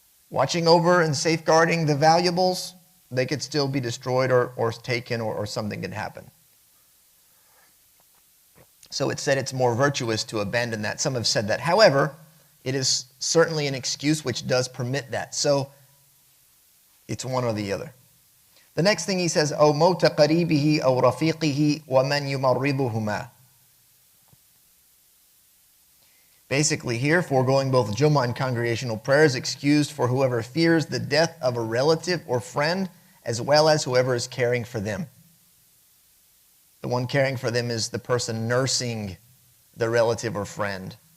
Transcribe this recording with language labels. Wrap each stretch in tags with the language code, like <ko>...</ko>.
<en>Watching over and safeguarding the valuables, they could still be destroyed or taken or something could happen. So it said it's more virtuous to abandon that. Some have said that. However, it is certainly an excuse which does permit that. So it's one or the other. The next thing he says,</en> <ar>أو موت قريبه أو رفيقه ومن يمرضهما.</ar> <en>Basically here, foregoing both Jummah and congregational prayers, excused for whoever fears the death of a relative or friend, as well as whoever is caring for them. The one caring for them is the person nursing the relative or friend.</en>